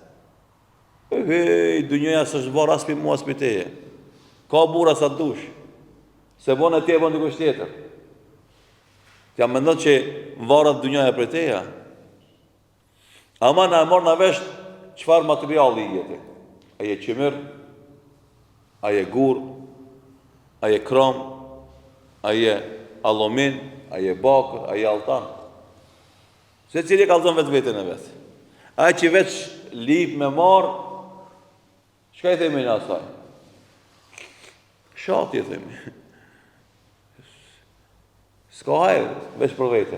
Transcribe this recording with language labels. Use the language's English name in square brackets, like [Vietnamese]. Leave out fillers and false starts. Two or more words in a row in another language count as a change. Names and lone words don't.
[Albanian] Dunjoja së është varë as për mua, as për teje. Ka bura sa të dush. Se bon e tje, bon dikush tjetër. Tja me ndon që varët dunjoja për teja. Ama në e morë në vesh qëfar materiali i jeti. A je qimir, a je gur, a je krom, a je alumin, a je bakër, a je altan. Se cili ka zonë vetë vetën e vetë. Ai që veç lip me marë, çka i themi në asaj? Shati i themi. S'ka hajrë, veç për vete.